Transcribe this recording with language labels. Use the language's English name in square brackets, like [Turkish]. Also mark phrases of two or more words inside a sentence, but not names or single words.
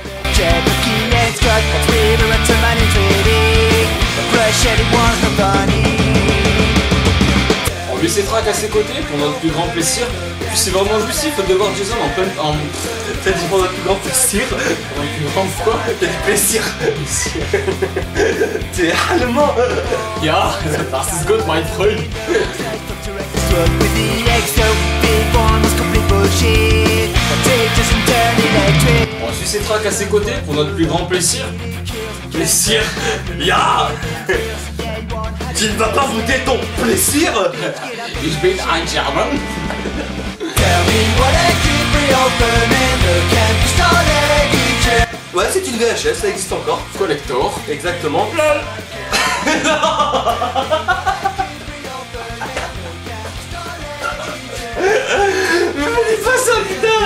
[French] On lui s'étraque à ses côtés pour notre plus grand plaisir. Et puis c'est vraiment jouissif de voir Jason en pleine... T'as dit pour notre plus grand plaisir. Pour notre plus grand quoi? T'as dit plaisir. T'es allemand. [German] Ja, das ist gut, mein Freund. [French] On suit ses tracks à ses côtés pour notre plus grand plaisir. Plaisir. Ya. Tu ne vas pas voter ton plaisir. [German] Ich bin ein German. [French] Ouais, c'est une VHS, ça existe encore. Collector. Exactement. Mais fais pas ça, putain.